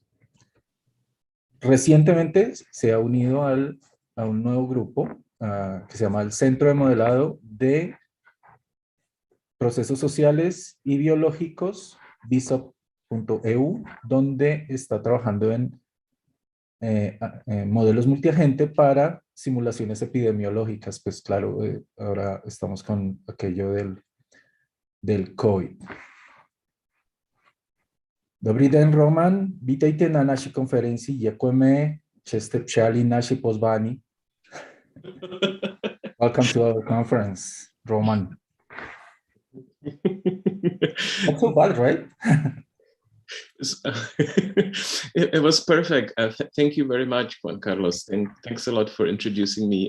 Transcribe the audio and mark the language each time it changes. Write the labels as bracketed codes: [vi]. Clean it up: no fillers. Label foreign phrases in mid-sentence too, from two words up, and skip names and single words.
[es] Recientemente se ha unido a un nuevo grupo que se llama el Centro de Modelado de Procesos Sociales y Biológicos, BISOP.eu, donde está trabajando en modelos multiagente para simulaciones epidemiológicas. Pues claro, ahora estamos con aquello del COVID. [cs] Dobrý den, Roman. Vítejte na naší konferenci. Děkujeme, že jste přijali naše pozvání. [en] Welcome to our conference, Roman. Not so bad, right? It was perfect. Thank you very much, Juan Carlos. Thanks a lot for introducing me.